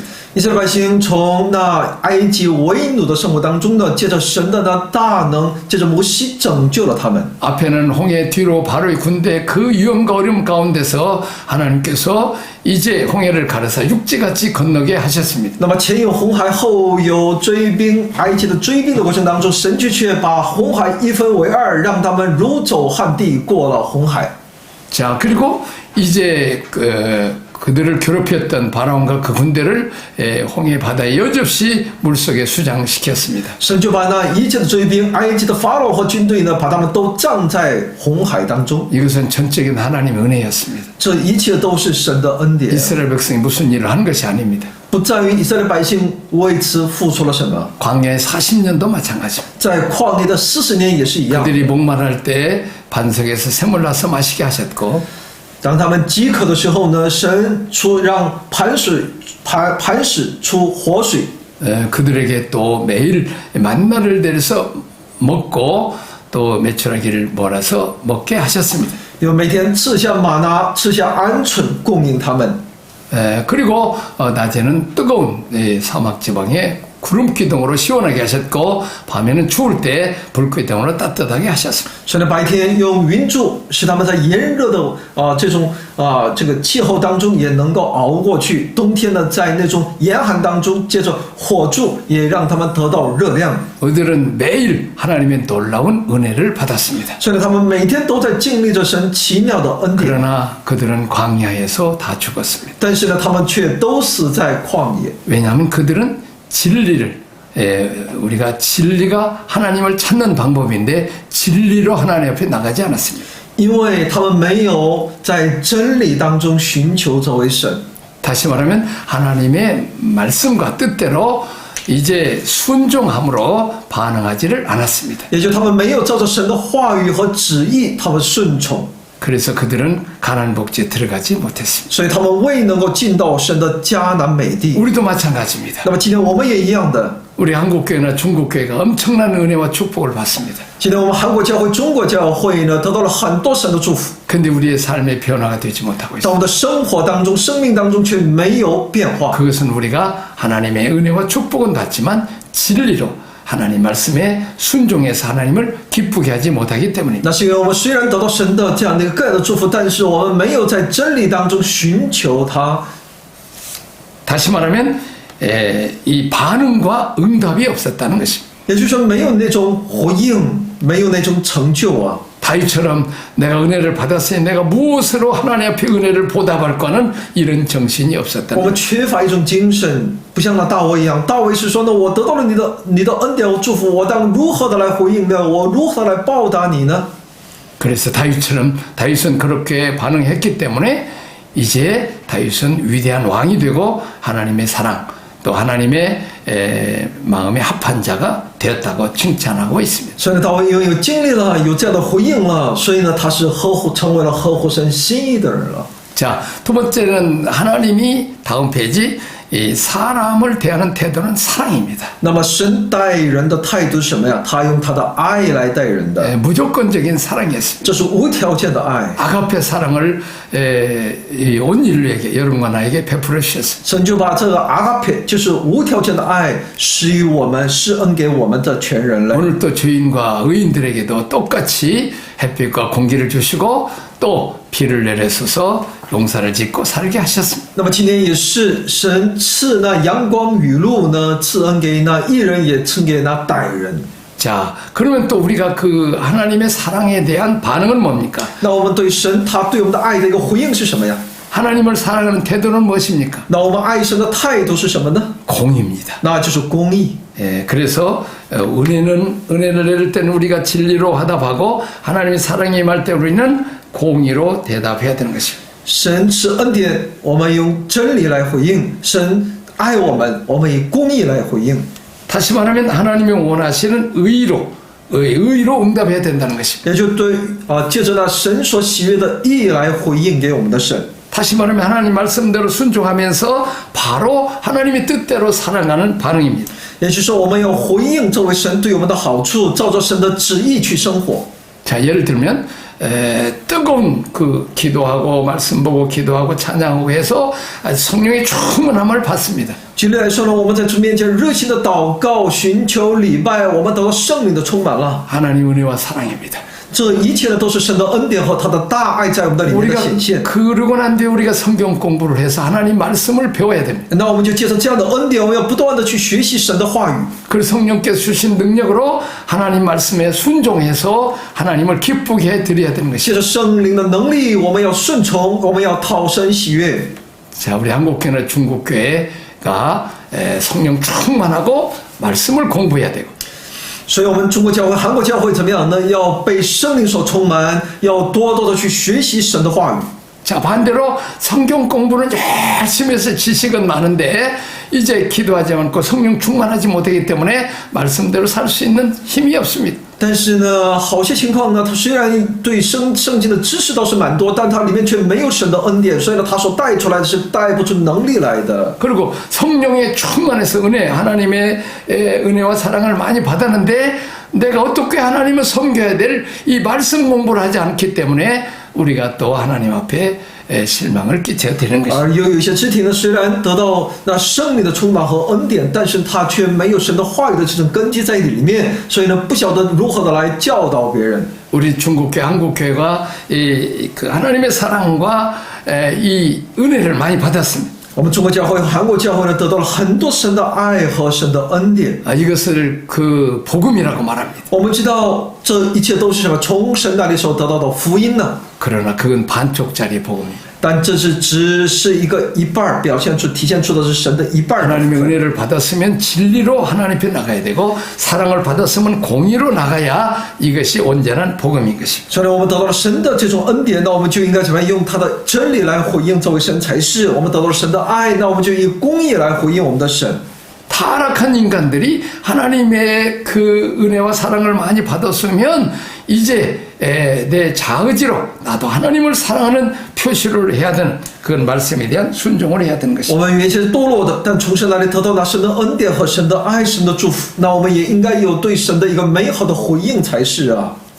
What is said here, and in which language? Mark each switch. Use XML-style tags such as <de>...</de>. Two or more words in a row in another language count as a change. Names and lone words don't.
<zh>以色列百姓从那埃及为奴的生活当中呢，借着神的那大能，借着摩西拯救了他们。</zh> <ko>앞에는 홍해, 뒤로 바로의 군대 그 위험과 어려움 가운데서 하나님께서 이제 홍해를 가르사 육지같이 건너게 하셨습니다.</ko> <zh>那么前有红海，后有追兵，埃及的追兵的过程当中，神却把红海一分为二，让他们如走旱地过了红海。</zh> <ko>자, 그리고 이제 그들을 괴롭혔던 바라온과 그 군대를 홍해 바다에 여지없이 물속에 수장시켰습니다.</ko> <zh>神就把那一切的追兵，埃及的法老和军队呢，把他们都葬在红海当中。</zh> <ko>이것은 전적인 하나님의 은혜였습니다.</ko> <zh>这一切都是神的恩典，</zh> <ko>이스라엘 백성이 무슨 일을 한 것이 아닙니다.</ko> <zh>不在于以色列百姓为此付出了什么，</zh> <ko>광야의 40년도 마찬가지입니다.</ko> <zh>在旷野的40年也是一样。</zh> <ko>그들이 목마를 때 반석에서 샘을 나서 마시게 하셨고</ko> <zh>当他们饥渴的时候呢，神让磐石出活水。</zh> <ko>그들에게 또 매일 만나를 내려서 먹고 또 메추라기를 몰아서 먹게 하셨습니다.</ko> <zh>有每天赐下玛拿，赐下鹌鹑供应他们。</zh> <ko>그리고 낮에는 뜨거운 사막 지방에 구름 기둥으로 시원하게 하셨고 밤에는 추울 때 불꽃 기둥으로 따뜻하게 하셨습니다.</ko> <zh>神的白天用云柱，使他们在炎热的这个气候当中也能够熬过去；冬天呢，在那种严寒当中，借着火柱也让他们得到热量。</zh> <ko>그들은 매일 하나님의 놀라운 은혜를 받았습니다.</ko> <zh>所以呢，他们每天都在经历着神奇妙的恩典。</zh> <ko>그러나 그들은 광야에서 다 죽었습니다.</ko> <zh>但是呢，他们却都死在旷野。</zh> <ko>왜냐하면 그들은 진리를 우리가 진리가 하나님을 찾는 방법인데 진리로 하나님 앞에 나가지 않았습니다.</ko> <zh>因为他们没有在真理当中寻求这位神。</zh> <ko>다시 말하면 하나님의 말씀과 뜻대로 이제 순종함으로 반응하지를 않았습니다.</ko> <zh>也就他们没有照着神的话语和旨意，他们顺从，</zh> <ko>그래서 그들은 가나안 복지에 들어가지 못했습니다.</ko> <zh>所以他们未能够进到神的迦南美地。</zh> <ko>우리도 마찬가지입니다.</ko> <zh>那么今天我们也一样的，</zh> <ko>우리 한국교회나 중국교회가 엄청난 은혜와 축복을 받습니다.</ko> <zh>今天我们韩国教会、中国教会呢，得到了很多神的祝福，</zh> <ko>근데 우리의 삶의 변화가 되지 못하고</ko> <zh>在</zh> <ko>있습니다.</ko> <zh>我们的生活当中、生命当中却没有变化。</zh> <ko>그것은 우리가 하나님의 은혜와 축복은 받지만 진리로 하나님 말씀에 순종해서 하나님을 기쁘게 하지 못하기 때문입니다.</ko> <zh>那是因为我们虽然得到神的这样的一个个人的祝福，但是我们没有在真理当中寻求他。</zh> <ko>다시 말하면 이 반응과 응답이 없었다는 것입니다.</ko> <zh>也就是说，没有那种回应，没有那种成就啊。</zh> <ko>다윗처럼 내가 은혜를 받았으니 내가 무엇으로 하나님 앞에 은혜를 보답할까는 이런 정신이</ko> <zh>我</zh> <ko>없었다는</ko> <zh>们缺乏一种精神，不像那大卫一样。大卫是说呢，我得到了你的恩典和祝福，我当如何的来回应呢？我如何来报答你呢？</zh> <ko>그래서 다윗은 그렇게 반응했기 때문에 이제 다윗은 위대한 왕이 되고 하나님의 사랑 또 하나님의 마음에 합한 자가 되었다고 칭찬하고 있습니다.</ko> <zh>所以呢，大卫因为有经历了，有这样的回应了，所以呢，他是成为了合乎神心意的人了。</zh> <ko>자, 두 번째는 하나님이 다음 페이지 이 사람을 대하는 태도는 사랑입니다.</ko> <zh>那么神待人的态度是什么呀？他用他的爱来待人的，</zh> <ko>무조건적인 사랑이었습니다.</ko> <zh>这是无条件的爱。</zh> <ko>아가페 사랑을 온 인류에게 여러분과 나에게 베풀어 주셨습니다.</ko> <zh>神就把这个阿嘎佩，就是无条件的爱，施予我们，施恩给我们的全人类。</zh> <ko>오늘 또 주인과 의인들에게도 똑같이 햇빛과 공기를 주시고 또 비를 내려서서 농사를 짓고 살게 하셨습니다.</ko> <zh>那么今天也是神赐那阳光雨露呢，赐恩给那义人，也赐给那歹人。</zh> <ko>자, 그러면 또 우리가 그 하나님의 사랑에 대한 반응은 뭡니까?</ko> <zh>那我们对神他对我们的爱的一个回应是什么呀？</zh> <ko>하나님을 사랑하는 태도는 무엇입니까?</ko> <zh>那我们爱神的态度是什么呢？</zh> <ko>공입니다.</ko> <zh>那就是公义。</zh> <ko>그래서 은혜를 내릴 때는 우리가 진리로 화답하고 하나님의 사랑이 임할 때 우리는 공의로 대답해야 되는 것입니다.</ko> <zh>神赐恩典，我们用真理来回应；神爱我们，我们以公义来回应。</zh> <ko>다시 말하면 하나님이 원하시는 의로 응답해야 된다는 것입니다.</ko> <zh>也就对借着那神所喜悦的义来回应给我们的神。</zh> <ko>다시 말하면 하나님 말씀대로 순종하면서 바로 하나님의 뜻대로 살아가는 반응입니다.</ko> <zh>也就是说，我们要回应作为神对我们的好处，照着神的旨意去生活。</zh> <ko>자, 예를 들면 뜨거운 그 기도하고 말씀 보고 기도하고 찬양하고 해서 성령의 충만함을 받습니다.</ko> <zh>举例来说呢，我们在主面前热心的祷告、寻求礼拜，我们得到圣灵的充满了。</zh> <ko>하나님 은혜와 사랑입니다.</ko> <zh>这一切呢，都是神的恩典和他的大爱在我们的里面的</zh> <ko>우리가</ko> <zh>显现。</zh> <ko>그러고 난 뒤에 우리가 성경 공부를 해서 하나님 말씀을 배워야 됩니다.</ko> <zh>那我们就借着这样的恩典，我们要不断的去学习神的话语。</zh> <ko>그 성령께서 주신 능력으로 하나님 말씀에 순종해서 하나님을 기쁘게 해드려야 되는 것이죠.</ko> <zh>借着圣灵的能力，我们要顺从，我们要讨神喜悦。</zh> <ko>자, 우리 한국교회나 중국교회가 성령 충만하고 말씀을 공부해야 되고</ko> <zh>所以，我们中国教会、韩国教会怎么样呢？要被圣灵所充满，要多多的去学习神的话语。</zh> <ko>자, 반대로 성경 공부는 열심히 해서 지식은 많은데 이제 기도하지 않고 성령 충만하지 못하기 때문에 말씀대로 살 수 있는 힘이 없습니다.</ko> <zh>但是呢，好些情况呢，他虽然对圣经的知识倒是蛮多，但他里面却没有神的恩典，所以呢，他所带出来的是带不出能力来的。</zh> <ko>그리고 성령의 충만해서 하나님의 은혜와 사랑을 많이 받았는데 내가 어떻게 하나님을 섬겨야 될 이 말씀 공부를 하지 않기 때문에 우리가 또 하나님 앞에 실망을 끼쳐야 되는 것입니다.</ko> <zh>而有一些肢体呢，虽然得到那圣灵的充满和恩典，但是他却没有神的话语的这种根基在里面，所以呢，不晓得如何的来教导别人。</zh> <ko>우리 중국교회, 한국교회가 그 하나님의 사랑과 이 은혜를 많이 받았습니다.</ko> <zh>我们中国教会和韩国教会呢，得到了很多神的爱和神的恩典。</zh> <ko>이것을 그 복음이라고 말합니다.</ko> <zh>我们知道这一切都是什么？从神那里所得到的福音呢？</zh> <ko>그러나 그건 반쪽짜리 복음입니다.</ko> <zh>但这只是一个一半，体现出的是神的一半。</zh> <ko>하나님의 은혜를 받았으면 진리로 하나님 앞에 나가야 되고 사랑을 받았으면 공의로 나가야 이것이 온전한 복음인 것입니다.</ko> <zh>所以我们得到了神的这种恩典，那我们就应该怎么样用他的真理来回应作为神才是。我们得到了神的爱，那我们就以公义来回应我们的神。</zh> <ko>타락한 인간들이 하나님의 그 은혜와 사랑을 많이 받았으면 이제 내 자의지로 나도 하나님을 사랑하는 표시를 해야 되는 그런 말씀에 대한 순종을 해야 되는</ko> <zh>我</zh> <ko>것입니다.</ko> <zh>们原先是堕落的，但从神那里得到那神的恩典和神的爱、神的祝福，那我们也应该有对神的一个美好的回应才是啊。</zh>